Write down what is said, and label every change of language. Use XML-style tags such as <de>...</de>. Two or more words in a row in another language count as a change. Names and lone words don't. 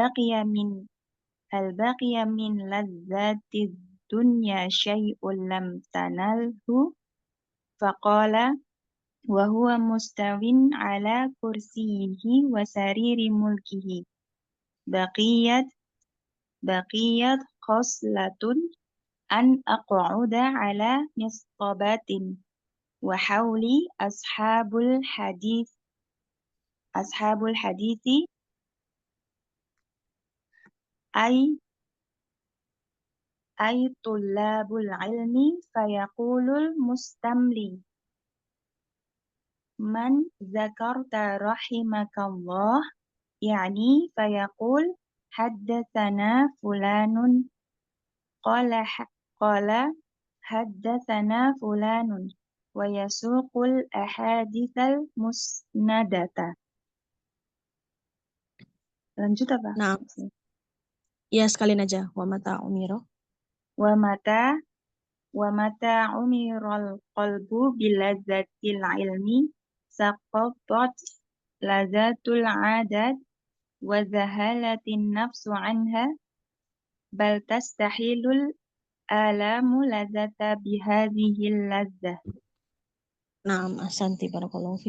<ar>بقي من لذة الدنيا شيء لم تنله فقال وهو مستو على كرسيه وسرير ملكه بقيت خصلة أن أقعد على مصطبة وحولي أصحاب الحديث أي طلاب العلم فيقول المستملي من ذكرت رحمك الله يعني فيقول حدثنا فلان قال حدثنا فلان ويسوق الأحاديث المسندة.</ar> <id>Lanjut apa? Nah, ya sekalian aja.</id> <ar>ومتى غمر. ومتى غمر القلب بلذة العلم سقطت لذة العادة وذهلت النفس عنها بل تستحيل الآلام لذة بهذه اللذة. نعم أحسنت بارك الله فيك.</ar>